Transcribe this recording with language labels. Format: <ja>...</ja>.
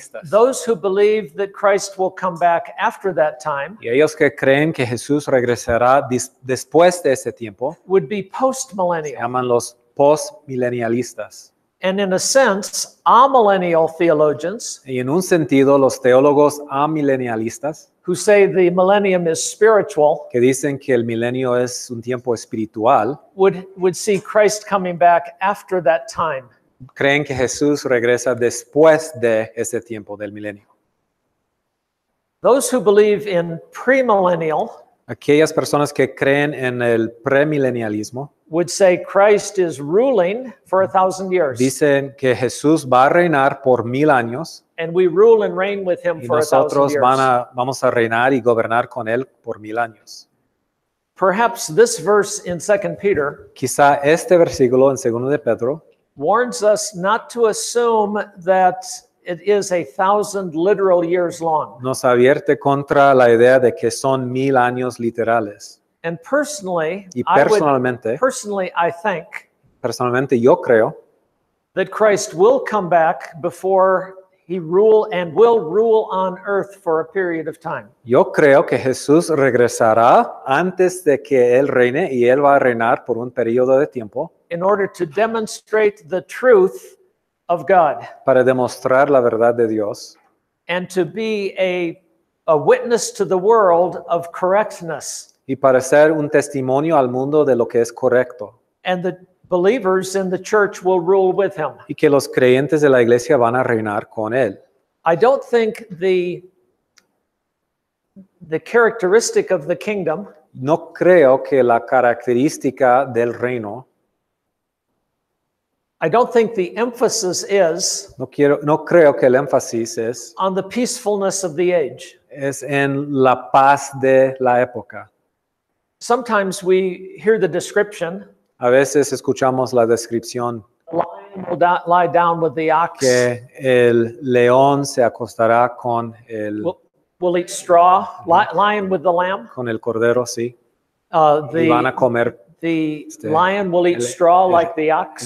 <en>Those who believe that Christ will come back after that time</en> <es>Y ellos que creen que Jesús regresará después de ese tiempo</es> <en>would be</en> <es>se</es> <en>post-millennial.</en> <es>llaman los postmilenialistas.</es> <en>And in a sense, amillennial theologians</en> <es>Y en un sentido, los teólogos amilenialistas</es> <en>who say the millennium is spiritual</en> <es>que dicen que el milenio es un tiempo espiritual,</es> <en>would see Christ coming back after that time.</en> <es>creen que Jesús regresa después de ese tiempo del milenio.</es> <en>Those who believe in premillennial</en> <es>Aquellas personas que creen en el premilenialismo</es> <en>would say Christ is ruling for 1,000 years,</en> <es>dicen que Jesús va a reinar por 1000 años</es> <en>and we rule and reign with him</en> <es>y</es> <en>for 1,000</en> <es>nosotros</es> <en>years.</en> <es>vamos a reinar y gobernar con él por 1000 años.</es> <en>Perhaps this verse in 2 Peter</en> <es>Quizá este versículo en 2 de Pedro</es> <en>warns us not to assume that it is 1,000 literal years long.</en> <es>Nos advierte contra la idea de que son 1000 años literales.</es> <en>And personally,</en> <es>Y personalmente</es> <en>I think</en> <es>yo creo</es> <en>that Christ will come back before he will rule on earth for a period of time.</en> <es>Yo creo que Jesús regresará antes de que Él reine y Él va a reinar por un periodo de tiempo</es> <en>In order to demonstrate the truth of God</en> <es>para demostrar la verdad de Dios</es> <en>and to be a witness to the world of correctness.</en> <es>y para ser un testimonio al mundo de lo que es correcto.</es> <en>And the believers in the church will rule with him.</en> <es>Y que los creyentes de la iglesia van a reinar con Él.</es> <en>I don't think the characteristic of the kingdom</en> <es>No creo que la característica del reino,</es> <en>I don't think the emphasis is</en> <es>no creo que el énfasis</es> <en>on the peacefulness of the age.</en> <es>es en la paz de la época.</es> <en>Sometimes we hear the description,</en> <es>A veces escuchamos la descripción</es> <en>the lion will lie down with the ox,</en> <es>que el león se acostará con el</es> <en>will eat straw, lion with the lamb.</en> <es>cordero, sí, y van a comer</es> <en>The lion will eat straw like the ox.</en>